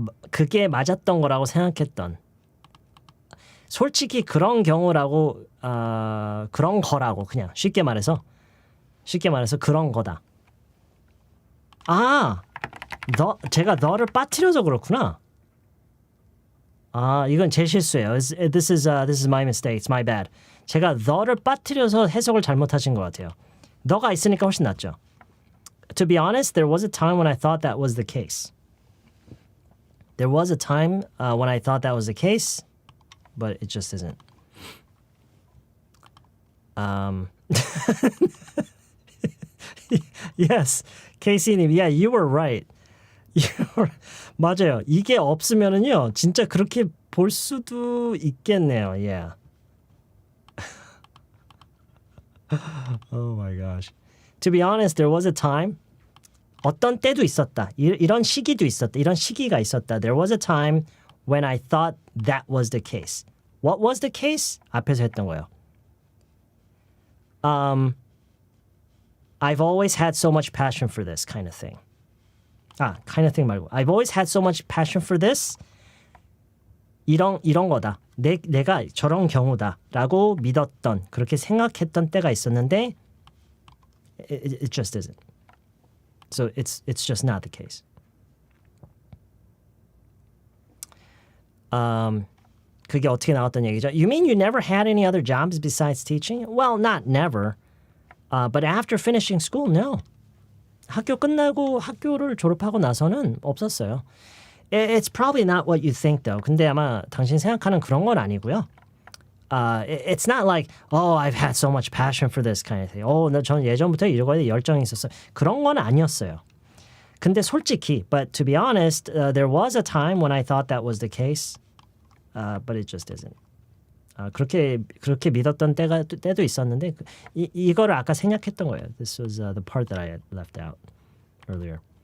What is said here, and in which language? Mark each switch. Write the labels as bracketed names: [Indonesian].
[Korean] 그게 맞았던 거라고 생각했던. 솔직히 그런 경우라고 그런 거라고 그냥 쉽게 말해서 그런 거다. 제가 너를 빠뜨려서 그렇구나. 이건 제 실수예요. [English] This is my mistake. It's my bad. [Korean] 제가 너를 빠뜨려서 해석을 잘못하신 것 같아요. 너가 있으니까 훨씬 낫죠. [English] To be honest, there was a time when I thought that was the case. There was a time when I thought that was the case, but it just isn't. Yes, Casey님, yeah, you were right. [Korean] 맞아요. 이게 없으면은요, 진짜 그렇게 볼 수도 있겠네요. [English] Yeah. Oh my gosh. To be honest, there was a time. [Korean] 어떤 때도 있었다. 이런 시기도 있었다. 이런 시기가 있었다. [English] There was a time when I thought that was the case. What was the case? [Korean] 앞에서 했던 거예요. [English] I've always had so much passion for this kind of thing. kind of thing [Korean] 말고. [English] I've always had so much passion for this. [Korean] 이런 거다. 내가 저런 경우다라고 믿었던, 그렇게 생각했던 때가 있었는데 [English] it just isn't. So it's just not the case. [Korean] 그게 어떻게 나왔던 얘기죠? [English] You mean you never had any other jobs besides teaching? Well, not never. But after finishing school, no. [Korean] 학교 끝나고 학교를 졸업하고 나서는 없었어요. [English] It's probably not what you think, though. [Korean] 근데 아마 당신 생각하는 그런 건 아니고요. [English] It's not like, oh, I've had so much passion for this kind of thing. [Korean] 전 예전부터 이거에 열정이 있었어요. 그런 건 아니었어요. 근데 솔직히, [English] but to be honest, there was a time when I thought that was the case, but it just isn't. [Korean] 그렇게 믿었던 때도 있었는데 이거를 아까 생략했던 거예요. [English] This was the part that I had left out earlier.